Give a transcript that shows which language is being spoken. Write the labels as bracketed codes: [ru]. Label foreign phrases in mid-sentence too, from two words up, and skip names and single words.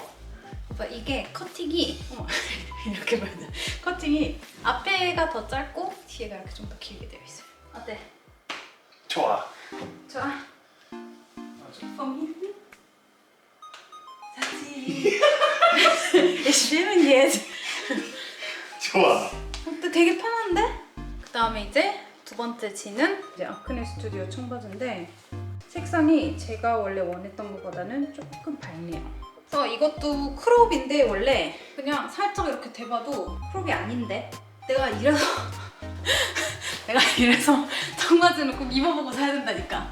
[ko] 오빠 이게 커팅이 이렇게 봐야 돼. 커팅이 앞에가 더 짧고 뒤에가 이렇게 좀 더 길게 되어 있어요. 어때? 좋아. 좋아? pomni? 자지. [de] Ich will jetzt. [ko] 좋아. 근데 되게 편한데? 그 다음에 이제 두 번째 지는 이제 아크네 스튜디오 청바지인데 색상이 제가 원래 원했던 것보다는 조금 밝네요. 그래서 이것도 크롭인데 원래 그냥 살짝 이렇게 대봐도 크롭이 아닌데 내가 이래서 내가 이래서 청바지는 꼭 입어보고 사야 된다니까.